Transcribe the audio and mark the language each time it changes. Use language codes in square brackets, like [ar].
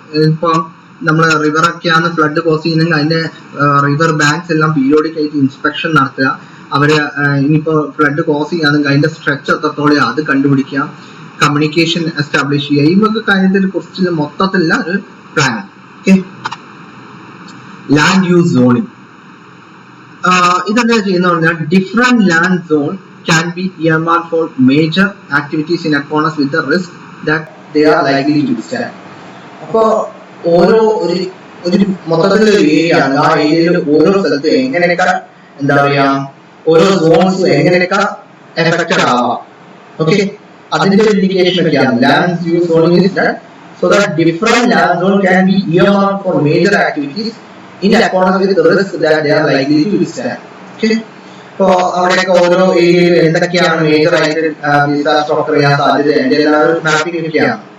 [ml] ഇപ്പൊ നമ്മൾ റിവറൊക്കെയാണ് flood cos ചെയ്യുന്നെങ്കിൽ അതിന്റെ റിവർ ബാങ്ക്സ് എല്ലാം പീരിയോഡിക് ആയിട്ട് ഇൻസ്പെക്ഷൻ നടത്തുക. അവര് ഇനിയിപ്പോ ഫ്ലഡ് കോസ് ചെയ്യാണെങ്കിൽ അതിന്റെ സ്ട്രെച്ച് എത്രത്തോളം അത് കണ്ടുപിടിക്കുക, കമ്മ്യൂണിക്കേഷൻ എസ്റ്റാബ്ലിഷ് ചെയ്യുക, ഈ വക കാര്യത്തിനെ കുറിച്ച് മൊത്തത്തിലുള്ള ഒരു plan. Okay, land use zoning. ഇതെന്താ ചെയ്യുന്ന പറഞ്ഞാൽ [en] Different land zone can be earmarked for major activities in accordance with the risk that they are likely to withstand. [ml] അപ്പോൾ ഓരോ ഒരു മൊത്തത്തിലുള്ള ഏരിയ ആണ്, ആ ഏരിയയിൽ ഓരോ സ്ഥലത്ത് എങ്ങനെയൊക്കെ എന്താ പറയാ, ഓരോ സോൺസ് എങ്ങനെയൊക്കെ എഫക്റ്റഡ് ആവാം. ഓക്കെ, അതിന്റെ ഇൻഡിക്കേഷൻ ഒക്കെയാണ് [en] Land use zoning is that so that different land zone can be earmarked for major activities in accordance with the risk that they are likely to withstand. [ml] Okay, ഇപ്പോ അവിടെയൊക്കെ ഓരോ ഏരിയയിൽ എന്തൊക്കെയാണ് major ആയിട്ട് disaster ഒക്കെ ചെയ്യാൻ സാധ്യത, എന്റെ എല്ലാവരും മാപ്പിംഗ് ഒക്കെയാണ്.